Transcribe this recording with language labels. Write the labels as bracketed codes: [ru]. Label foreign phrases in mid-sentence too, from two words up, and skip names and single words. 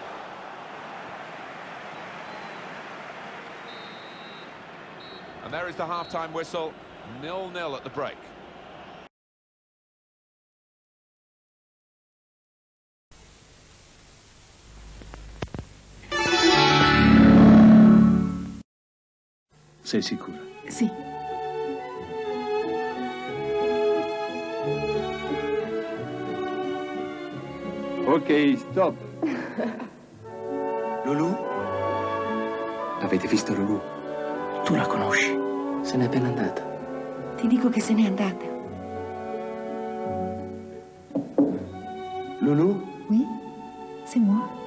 [en] And there is the half-time whistle, 0-0 at the break. [it] Sei sicura? Sì. [en] Ok, stop. [it] Lulu? Avete visto Lulu? Tu la conosci? Se n'è appena andata. Ti dico che se n'è andata. Lulu? [fr] Oui, c'est moi.